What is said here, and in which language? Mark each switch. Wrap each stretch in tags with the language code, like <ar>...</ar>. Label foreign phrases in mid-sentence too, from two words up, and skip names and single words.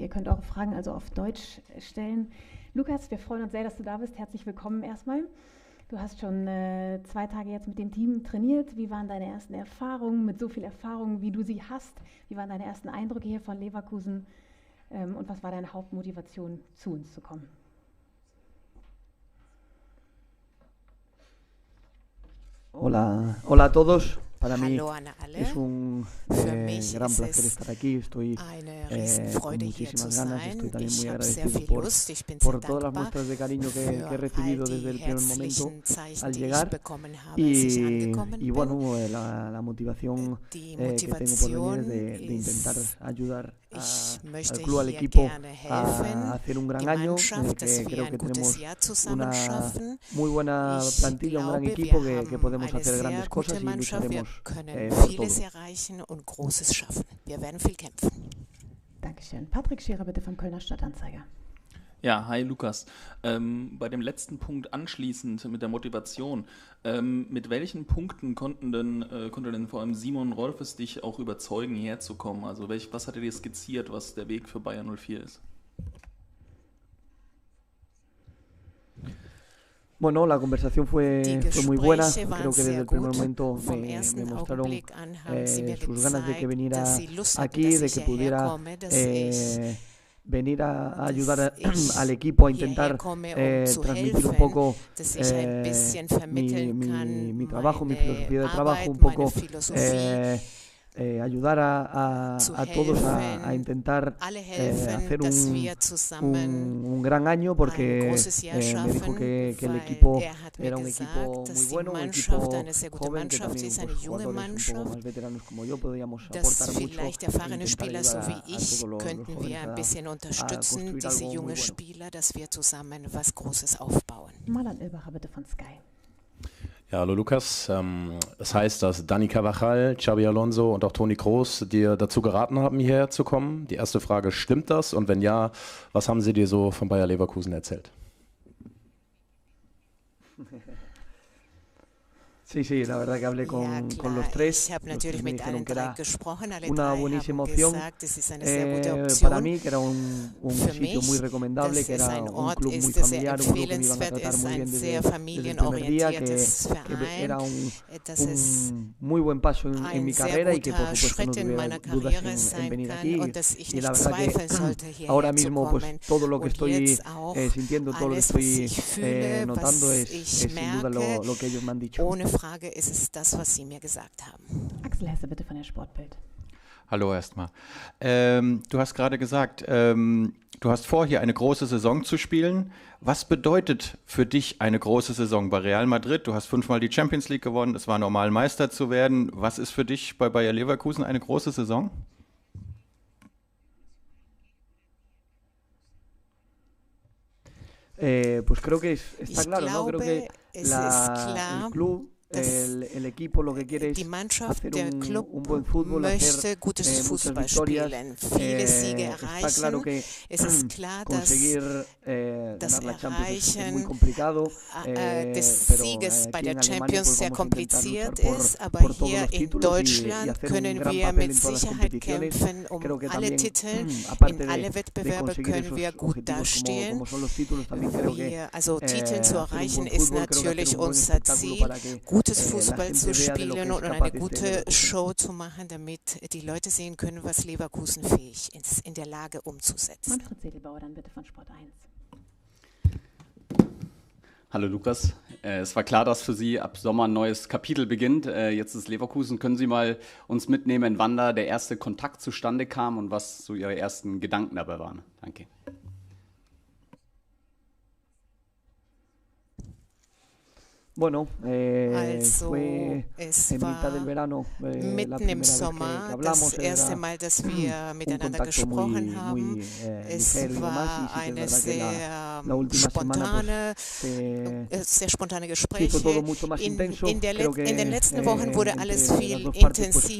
<de>Ihr könnt eure Fragen also auf Deutsch stellen. Lukas, wir freuen uns sehr, dass du da bist. Herzlich willkommen erstmal. Du hast schon 2 Tage jetzt mit dem Team trainiert. Wie waren deine ersten Erfahrungen mit so viel Erfahrung, wie du sie hast? Wie waren deine ersten Eindrücke hier von Leverkusen? Und was war deine Hauptmotivation, zu uns zu kommen?</de> <es>Hola, hola a todos. Para mí</es> <de>Hallo an alle.</de> <es>es un</es> <de>Für mich</de> <es>gran</es> <de>ist</de> <es>placer</es> <de>es</de> <es>estar aquí. Estoy</es> <de>eine</de> <es>con</es> <de>Riesenfreude, hier zu</de> <es>muchísimas ganas.</es> <de>sein.</de> <es>Estoy también</es> <de>Ich</de> <es>muy</es> <de>habe sehr</de> <es>agradecido</es> <de>viel</de> <es>por,</es> <de>Lust. Ich bin</de> <es>por</es> <de>sehr</de> <es>todas las</es> <de>dankbar</de> <es>muestras de cariño que he</es> <de>für all</de> <es>recibido</es> <de>die</de> <es>desde el primer momento</es> <de>herzlichen Zeichen,</de> <es>al</es> <de>die ich</de> <es>llegar.</es> <de>bekommen habe, als ich</de> <es>Y</es> <de>angekommen</de> <es>bueno,</es> <de>bin.</de> <es>la motivación</es> <de>Die</de> <es>que tengo por venir</es> <de>Motivation</de> <es>es de intentar</es> <de>ist,</de> <es>ayudar</es> <de>ich</de> <es>al</es> <de>möchte</de> <es>club, al</es> <de>hier</de> <es>equipo</es> <de>gerne</de> <es>a</es> <de>helfen,</de> <es>hacer un gran</es> <de>die</de> <es>año,</es> <de>Mannschaft, dass</de> <es>que</es> <de>wir</de> <es>creo</es> <de>ein</de> <es>que</es> <de>gutes</de> <es>tenemos</es> <de>Jahr zusammen</de> <es>una</es> <de>schaffen.</de> <es>muy buena</es> <de>Ich</de> <es>plantilla, un gran</es> <de>glaube,</de> <es>equipo</es> <de>wir</de> <es>que</es> <de>haben</de> <es>podemos</es> <de>eine</de> <es>hacer</es> <de>sehr</de> <es>grandes cosas</es> <de>gute</de> <es>y</es> <de>Mannschaft. Wir</de> <es>lucharemos</es> <de>können</de> <es>por</es> <de>vieles</de> <es>todo.</es> <de>erreichen und Großes schaffen. Wir werden viel kämpfen. Dankeschön. Patrick Scherer bitte vom Kölner Stadtanzeiger. Ja, hi Lukas. Bei dem letzten Punkt anschließend mit der Motivation, mit welchen Punkten konnte denn vor allem Simon Rolfes dich auch überzeugen, hierher zu kommen? Also was hat er dir skizziert, was der Weg für Bayer 04 ist?</de> <es>Bueno, la conversación fue muy buena.</es> <de>Gespräche</de> <es>Creo</es> <de>waren</de> <es>que desde</es> <de>sehr</de> <es>el primer</es> <de>gut.</de> <es>momento</es> <de>Vom</de> <es>me</es> <de>ersten</de> <es>mostraron</es> <de>Augenblick an haben sie mir</de> <es>sus ganas de que</es> <de>gezeigt,</de> <es>viniera</es> <de>dass sie Lust hatten,</de> <es>aquí,</es> <de>dass</de> <es>de</es> <de>ich</de> <es>que</es> <de>hierher</de> <es>pudiera</es> <de>komme, dass ich</de> <es>venir a ayudar</es> <de>dass</de> <es>al</es> <de>ich</de> <es>equipo a</es> <de>hierher</de> <es>intentar</es> <de>komme, zu</de> <es>transmitir un</es> <de>helfen,</de> <es>poco</es> <de>dass ich ein bisschen vermitteln kann,</de> <es>mi trabajo, mi</es> <de>meine</de> <es>filosofía de trabajo,</es> <de>Arbeit,</de> <es>un poco</es> <de>meine Philosophie,</de> <es>ayudar</es> <de>zu</de> <es>a todos a</es> <de>helfen,</de> <es>intentar</es> <de>alle helfen,</de> <es>hacer</es> <de>dass wir zusammen</de> <es>un gran año,</es> <de>ein</de> <es>porque</es> <de>großes Jahr</de> <es>me dijo</es> <de>schaffen,</de> <es>que el</es> <de>weil</de> <es>equipo</es> <de>hat mir</de> <es>era un equipo</es> <de>gesagt,</de> <es>muy</es> <de>dass die</de> <es>bueno, un</es> <de>Mannschaft</de> <es>equipo</es> <de>eine sehr gute</de> <es>joven, que</es> <de>Mannschaft</de> <es>también</es> <de>ist, eine</de> <es>pues,</es> <de>junge</de> <es>jugadores un poco</es> <de>Mannschaft,</de> <es>más veteranos como yo podíamos</es> <de>dass</de> <es>aportar mucho</es> <de>vielleicht</de> <es>e</es> <de>erfahrene</de> <es>intentar</es> <de>Spieler so</de> <es>ayudar</es> <de>wie</de> <es>a</es> <de>ich</de> <es>todos los</es> <de>könnten wir</de> <es>jóvenes</es> <de>ein bisschen</de> <es>a</es> <de>unterstützen,</de> <es>construir</es> <de>diese</de> <es>algo muy</es> <de>junge</de> <es>bueno.</es> <de>Spieler, dass wir zusammen was Großes aufbauen. Marlon Ilbacher bitte von Sky. Ja, hallo Lukas. Das heißt, dass Dani Carvajal, Xabi Alonso und auch Toni Kroos dir dazu geraten haben, hierher zu kommen. Die erste Frage, stimmt das? Und wenn ja, was haben sie dir so von Bayer Leverkusen erzählt?</de> <es>Sí, sí, la verdad que hablé</es> <de>Ja,</de> <es>con los</es> <de>klar,</de> <es>tres.</es> <de>ich habe</de> <es>Los</es> <de>natürlich</de> <es>tres me</es> <de>mit</de> <es>dijeron</es> <de>allen</de> <es>que</es> <de>3</de> <es>era</es> <de>gesprochen. Alle</de> <es>una</es> <de>3</de> <es>buenísima</es> <de>haben</de> <es>opción</es> <de>gesagt, es ist eine sehr gute</de> <es>para</es> <de>Option.</de> <es>mí, que era un</es> <de>Für</de> <es>sitio muy</es> <de>mich,</de> <es>recomendable,</es> <de>dass</de> <es>que</es> <de>es</de> <es>era</es> <de>ein</de> <es>un</es> <de>Ort</de> <es>club muy</es> <de>ist, der sehr</de> <es>familiar, un club que me iban a</es> <de>empfehlenswert</de> <es>tratar</es> <de>ist,</de> <es>muy</es> <de>ein</de> <es>bien</es> <de>sehr</de> <es>desde el primer día,</es> <de>familienorientiertes</de> <es>que era</es> <de>Verein, dass es</de> <es>un muy buen paso en mi</es> <de>ein sehr</de> <es>carrera y que por</es> <de>guter</de> <es>supuesto no</es> <de>Schritt in</de> <es>tuviera</es> <de>meiner</de> <es>dudas</es> <de>Karriere</de> <es>en</es> <de>sein</de> <es>venir</es> <de>kann</de> <es>aquí.</es> <de>und dass ich</de> <es>Y la</es> <de>nicht</de> <es>verdad que</es> <de>zweifeln sollte,</de> <es>ahora</es> <de>hierher zu</de> <es>mismo pues</es> <de>kommen.</de> <es>todo lo que</es> <de>Und</de> <es>estoy</es> <de>jetzt auch</de> <es>sintiendo, todo lo que</es> <de>alles, was</de> <es>estoy</es> <de>ich fühle,</de> <es>notando</es> <de>was</de> <es>es</es> <de>ich</de> <es>sin duda</es> <de>merke,</de> <es>lo que ellos me han dicho.</es> <de>ohne Frage ist es das, was Sie mir gesagt haben. Axel Hesse bitte von der Sportbild. Hallo erstmal. Du hast gerade gesagt, du hast vor, hier eine große Saison zu spielen. Was bedeutet für dich eine große Saison bei Real Madrid? Du hast 5-mal die Champions League gewonnen, es war normal, Meister zu werden. Was ist für dich bei Bayer Leverkusen eine große Saison?</de> <es>Pues creo que está</es> <de>Ich</de> <es>claro, ¿no? Creo que</es> <de>glaube, es ist klar,</de> <es>el club,</es> <de>dass</de> <es>el equipo lo que quiere</es> <de>die</de> <es>es</es> <de>Mannschaft,</de> <es>hacer</es> <de>der Club</de> <es>un buen fútbol, hacer</es> <de>möchte gutes</de> <es>muchas</es> <de>Fußball</de> <es>victorias.</es> <de>spielen, viele Siege</de> <es>Está claro</es> <de>erreichen.</de> <es>que</es> <de>Es ist klar, dass</de> <es>conseguir</es> <de>das</de> <es>ganar la Champions es muy</es> <de>Erreichen</de> <es>complicado,</es> <de>des</de> <es>pero</es> <de>Sieges bei</de> <es>aquí</es> <de>der</de> <es>en Alemania</es> <de>Champions</de> <es>pues</es> <de>sehr</de> <es>vamos a intentar</es> <de>kompliziert</de> <es>luchar</es> <de>ist, aber</de> <es>por todos</es> <de>hier</de> <es>los</es> <de>in</de> <es>títulos</es> <de>Deutschland</de> <es>hacer un</es> <de>können</de> <es>gran</es> <de>wir</de> <es>papel</es> <de>mit</de> <es>en todas las</es> <de>Sicherheit</de> <es>competiciones.</es> <de>kämpfen</de> <es>Creo que</es> <de>alle</de> <es>también,</es> <de>Titel.</de> <es>aparte</es> <de>In alle</de> <es>de</es> <de>Wettbewerbe</de> <es>conseguir</es> <de>können wir</de> <es>esos</es> <de>gut</de> <es>objetivos</es> <de>dastehen.</de> <es>como son los títulos, también creo que</es> <de>Also Titel zu</de> <es>hacer un</es> <de>erreichen</de> <es>buen</es> <de>ist</de> <es>fútbol, creo que hacer</es> <de>natürlich</de> <es>un buen</es> <de>unser</de> <es>espectáculo</es> <de>Ziel,</de> <es>para que</es> <de>gutes</de> <es>la</es> <de>Fußball</de> <es>gente</es> <de>zu</de> <es>vea de lo que</es> <de>spielen</de> <es>es</es> <de>und eine</de> <es>capaz este</es> <de>gute</de> <es>Leverkusen.</es> <de>Show zu machen, damit die Leute sehen können, was Leverkusen fähig ist, in der Lage umzusetzen. Manfred Sedelbauer dann bitte von Sport 1. Hallo Lukas, es war klar, dass für Sie ab Sommer ein neues Kapitel beginnt. Jetzt ist Leverkusen. Können Sie mal uns mitnehmen, wann da der erste Kontakt zustande kam und was so Ihre ersten Gedanken dabei waren? Danke.</de> <es>Bueno,</es> <de>Also,</de> <es>fue</es> <de>es</de> <es>en mitad del</es> <de>war</de> <es>verano la</es> <de>mitten im</de> <es>primera vez que</es> <de>Sommer</de> <es>hablamos.</es> <de>das erste</de> <es>Era</es> <de>Mal, dass wir</de> <es>un</es> <de>miteinander</de> <es>contacto muy,</es> <de>gesprochen haben.</de> <es>muy</es> <de>Es</de> <es>ligero y demás.</es> <de>war</de> <es>Y sí que</es> <de>eine</de> <es>es verdad que</es> <de>sehr</de> <es>la última</es> <de>spontane,</de> <es>semana</es> <de>sehr spontane</de> <es>se hizo todo</es> <de>Gespräche.</de> <es>mucho más</es> <de>In</de> <es>intenso.</es> <de>den</de> <es>Creo que</es> <de>letzten Wochen wurde</de> <es>entre</es> <de>alles</de> <es>las</es> <de>viel</de> <es>dos partes pues,</es>